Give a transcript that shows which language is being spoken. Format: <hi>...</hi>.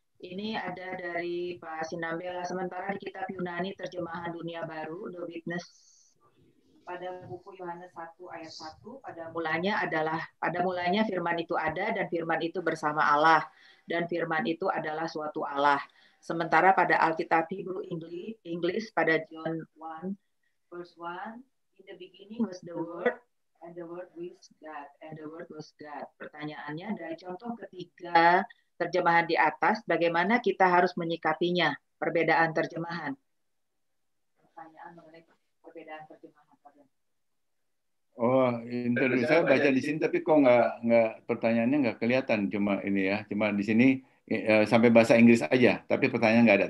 <id>Ini ada dari Pak Sinambela. Sementara di kitab Yunani terjemahan Dunia Baru, The Witness, pada buku Yohanes 1 ayat 1, pada mulanya firman itu ada dan firman itu bersama Allah dan firman itu adalah suatu Allah. Sementara pada Alkitab Hebrew English pada</id> <en>John 1 verse 1, in the beginning was the word and the word was God and the word was God.</en> <id>Pertanyaannya dari contoh ketiga terjemahan di atas, bagaimana kita harus menyikapinya? Perbedaan terjemahan. Pertanyaan mengenai perbedaan terjemahan. Interview saya baca di sini, tapi kok nggak pertanyaannya nggak kelihatan, cuma ini ya, cuma di sini sampai bahasa Inggris aja, tapi pertanyaan nggak ada.</id>